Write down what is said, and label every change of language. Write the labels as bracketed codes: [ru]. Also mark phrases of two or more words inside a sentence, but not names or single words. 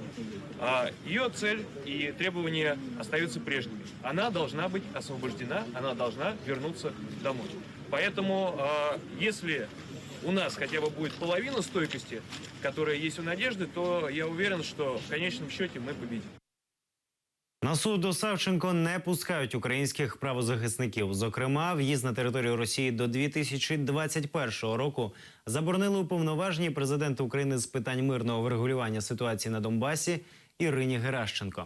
[ru] Ее цель и требования остаются прежними. Она должна быть освобождена, она должна вернуться домой. Поэтому, если у нас хотя бы будет половина стойкости, которая есть у Надежды, то я уверен, что в конечном счете мы победим. [uk] На суд до Савченко не пускають українських правозахисників. Зокрема, в'їзд на територію Росії до 2021 року заборонили уповноваженій президента України з питань мирного врегулювання ситуації на Донбасі Ірині Геращенко.